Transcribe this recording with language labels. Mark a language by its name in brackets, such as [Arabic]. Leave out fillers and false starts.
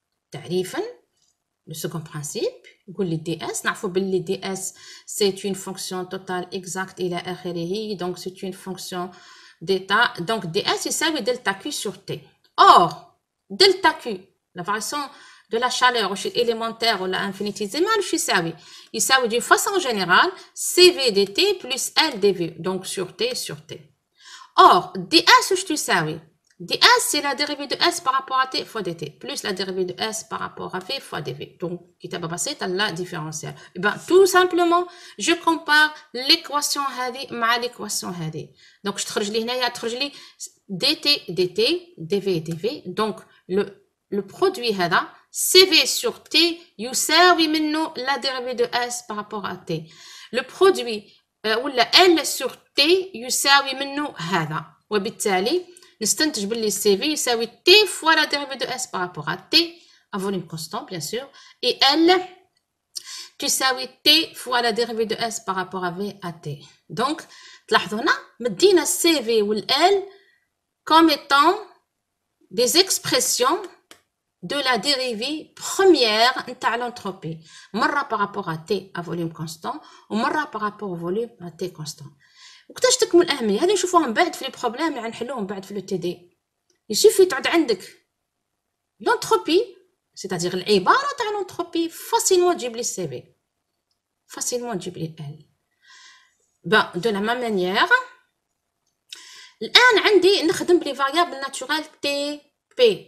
[Arabic] تعريفا [French] le second principe [Arabic] يقول لي دي اس نعرفوا باللي دي اس [French] c'est une fonction totale exacte [Arabic] إلى آخره. [French] donc c'est une fonction d'état. [Arabic] donc دي اس يساوي دلتا كيو [French] sur t. or دلتا كيو la variation de la chaleur [Arabic] واش [French] élémentaire [Arabic] ولا [French] infinitésimale [Arabic] واش يساوي [French] d'une façon générale cv dt plus l dv donc sur t. or dS [Arabic] واش تساوي [French] dS c'est la dérivée de S par rapport à t fois dt plus la dérivée de S par rapport à v fois dv. donc [Arabic] كتابة بسيطة [French] لا différentielle. et ben tout simplement je compare l'équation [Arabic] هذه [French] مع l'équation هذه. donc je [Arabic] تخرج لي هنايا تخرج لي dt dv dv. [French] donc le produit هذا cv sur t [Arabic] يساوي منه [French] la dérivée de S par rapport à t. le produit [Arabic] ولا [French] L sur T [Arabic] يساوي منه هذا. وبالتالي نستنتج باللي سي في يساوي [French] T fois la dérivée de S par rapport à T à volume constant bien sûr et L [Arabic] تساوي [French] T fois la dérivée de S par rapport à V à T. donc [Arabic] تلاحظوا هنا مدينا السي في والL [French] comme étant des expressions de la dérivée première [Arabic] نتاع [French] l'entropie [Arabic] مرة [French] par rapport à T à volume constant [Arabic] ومرة [French] par rapport au volume à T constant. [Arabic] وقتاش تكمن الأهمية هذه نشوفوها من بعد في لي بروبليم اللي غنحلوهم بعد في لو تي دي. يسوفي تعود عندك [French] l'entropie c'est-à-dire [Arabic] العبارة تاع l'entropie [French] facilement [Arabic] تجيب لي السي في facilement تجيب لي ال. [French] ben de la même manière [Arabic] الآن عندي نخدم بلي [French] variable naturel T P.